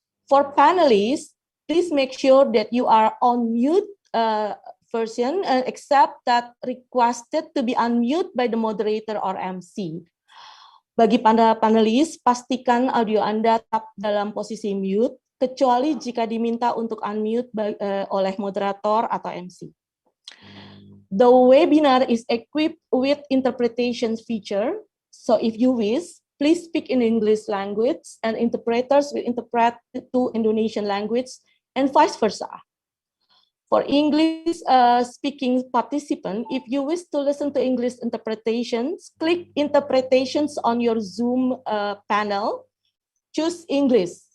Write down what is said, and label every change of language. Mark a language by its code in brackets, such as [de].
[en] For panelists, please make sure that you are on mute version, except that requested to be unmute by the moderator or MC. [id] Bagi para panelis, pastikan audio Anda tetap dalam posisi mute, kecuali jika diminta untuk unmute oleh moderator atau MC. [en] The webinar is equipped with interpretation feature, so if you wish, please speak in English language and interpreters will interpret to Indonesian language and vice versa. For English speaking participant, if you wish to listen to English interpretations, click interpretations on your Zoom panel, choose English.